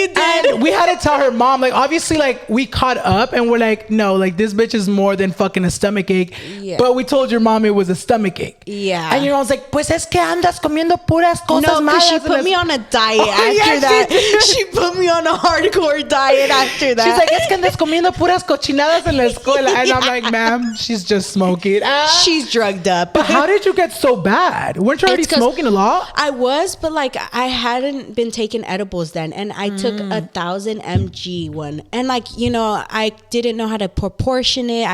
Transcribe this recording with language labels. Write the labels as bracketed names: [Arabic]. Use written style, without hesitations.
[English] And we had to tell her mom, like, obviously, like, we caught up and we're like, no, like, this bitch is more than fucking a stomach ache. Yeah. But we told your mom it was a stomach ache. Yeah. And your mom's like, [Spanish] pues es que andas comiendo puras cosas malas. [English] No, because she put me on a diet after that. She put me on a hardcore diet after that. She's like, [Spanish] es que andas comiendo puras cochinadas en la escuela. [English] And I'm like, ma'am, she's just smoking. She's drugged up. But how did you get so bad? Weren't you already smoking a lot? I was, but like, I hadn't been taking edibles then, and I took 1,000 mg one, and like, I didn't know how to proportion it.